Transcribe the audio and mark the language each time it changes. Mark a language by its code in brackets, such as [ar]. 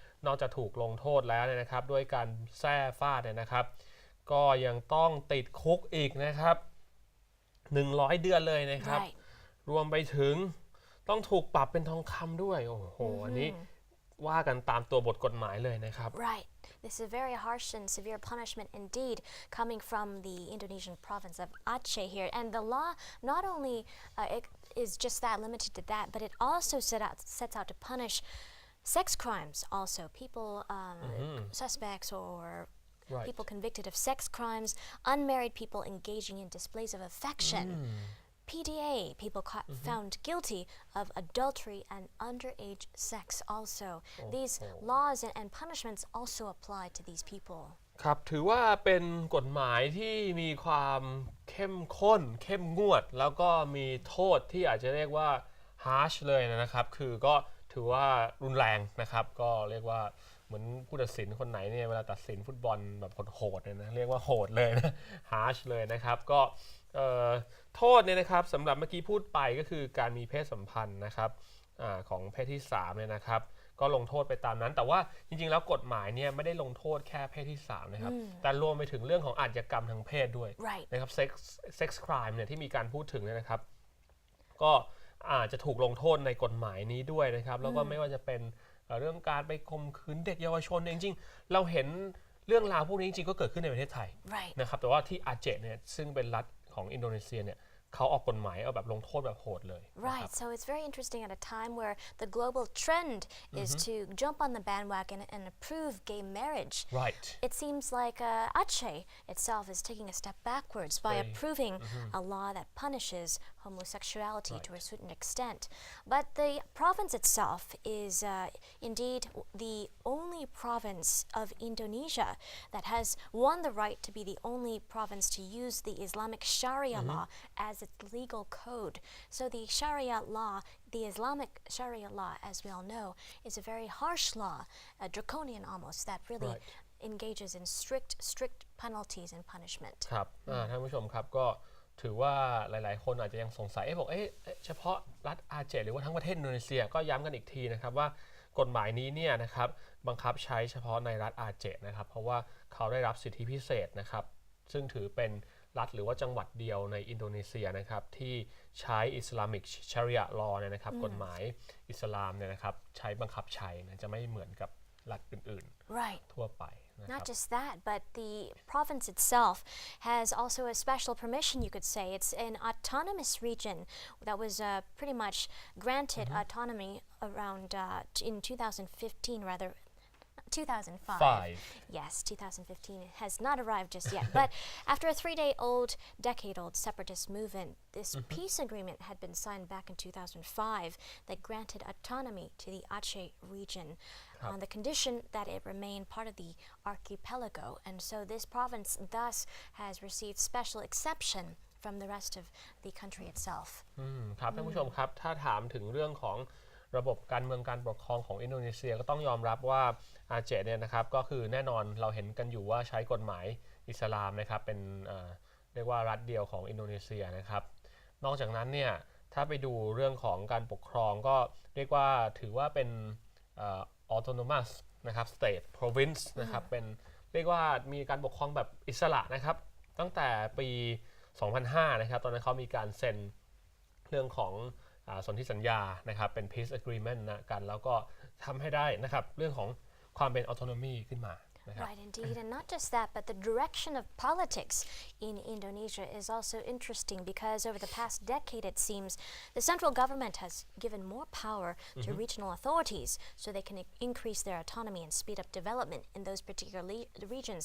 [th] นอกจากถูกลงโทษแล้วเนี่ยนะครับด้วยการแส้ฟาดเนี่ยนะครับก็ยังต้องติดคุกอีกนะครับ100 เดือนเลยนะครับรวมไปถึงต้องถูกปรับเป็นทองคำด้วยโอ้โหอันนี้ว่ากันตามตัวบทกฎหมายเลยนะครับ [en] Right. This is a very harsh and severe punishment indeed coming from the Indonesian province of Aceh here. And the law not only is just that limited to that, but it also sets out to punish sex crimes also. People, suspects or people convicted of sex crimes, unmarried people engaging in displays of affection. PDA, people found guilty of adultery and underage sex also. These laws and punishments also apply to these people. [th] ครับถือว่าเป็นกฎหมายที่มีความเข้มข้นเข้มงวดแล้วก็มีโทษที่อาจจะเรียกว่า harsh เลยนะครับคือก็ถือว่ารุนแรงนะครับก็เรียกว่าเหมือนผู้ตัดสินคนไหนเนี่ยเวลาตัดสินฟุตบอลแบบโหดๆเนี่ยนะเรียกว่าโหดเลยนะ harsh เลยนะครับก็ โทษเนี่ยนะครับสำหรับเมื่อกี้พูดไปก็คือการมีเพศสัมพันธ์นะครับของเพศที่3เนี่ยนะครับก็ลงโทษไปตามนั้นแต่ว่าจริงๆแล้วกฎหมายเนี่ยไม่ได้ลงโทษแค่เพศที่3นะครับแต่รวมไปถึงเรื่องของอาชญากรรมทางเพศด้วยนะครับ sex crime เนี่ยที่มีการพูดถึงเนี่ยนะครับ ก็อาจจะถูกลงโทษในกฎหมายนี้ด้วยนะครับแล้วก็ไม่ว่าจะเป็นเรื่องการไปข่มขืนเด็กเยาวชนจริงๆเราเห็นเรื่องราวพวกนี้จริงๆก็เกิดขึ้นในประเทศไทยนะครับแต่ว่าที่อาเจเนี่ยซึ่งเป็นรัฐของอินโดนีเซียเนี่ยเขาออกกฎหมายเอาแบบลงโทษแบบโหดเลย [en] Right, so it's very interesting at a time where the global trend is to jump on the bandwagon and approve gay marriage. Right. It seems like Aceh itself is taking a step backwards by approving a law that punishes homosexuality to a certain extent. But the province itself is indeed the only province of Indonesia that has won the right to be the only province to use the Islamic Sharia law as its legal code. So the Sharia law, the Islamic Sharia law, as we all know, is a very harsh law, draconian almost, that really engages in strict penalties and punishment. [th] ครับท่านผู้ชมครับก็ถือว่าหลายๆคนอาจจะยังสงสัยบอกเฉพาะรัฐอาเจหรือว่าทั้งประเทศอินโดนีเซียก็ย้ำกันอีกทีนะครับว่ากฎหมายนี้เนี่ยนะครับบังคับใช้เฉพาะในรัฐอาเจนะครับเพราะว่าเขาได้รับสิทธิพิเศษนะครับซึ่งถือเป็นรัฐหรือว่าจังหวัดเดียวในอินโดนีเซียนะครับที่ใช้อิสลามิกชาริอะห์ลอเนี่ยนะครับกฎหมายอิสลามเนี่ยนะครับใช้บังคับใช้นะจะไม่เหมือนกับรัฐอื่นๆทั่วไป [en] Not just that, but the province itself has also a special permission, you could say. It's an autonomous region that was pretty much granted autonomy around in 2015, rather. 2005. Yes, 2015 has not arrived just yet. But after a decade-old separatist movement, this peace agreement had been signed back in 2005 that granted autonomy to the Aceh region on the condition that it remain part of the archipelago. And so this province thus has received special exception from the rest of the country itself. [th] ครับท่านผู้ชมครับถ้าถามถึงเรื่องของระบบการเมืองการปกครองของอินโดนีเซียก็ต้องยอมรับว่าอาเจเนี่ยนะครับก็คือแน่นอนเราเห็นกันอยู่ว่าใช้กฎหมายอิสลามนะครับเป็นเรียกว่ารัฐเดียวของอินโดนีเซียนะครับนอกจากนั้นเนี่ยถ้าไปดูเรื่องของการปกครองก็เรียกว่าถือว่าเป็น autonomous นะครับ state province นะครับเป็นเรียกว่ามีการปกครองแบบอิสระนะครับตั้งแต่ปี 2005 นะครับตอนนั้นเขามีการเซ็นเรื่องของสนธิสัญญานะครับเป็น peace agreement นะกันแล้วก็ทำให้ได้นะครับเรื่องของความเป็น autonomy ขึ้นมา [en] Right, indeed. And not just that, but the direction of politics in Indonesia is also interesting because over the past decade, it seems, the central government has given more power to regional authorities so they can increase their autonomy and speed up development in those particular regions.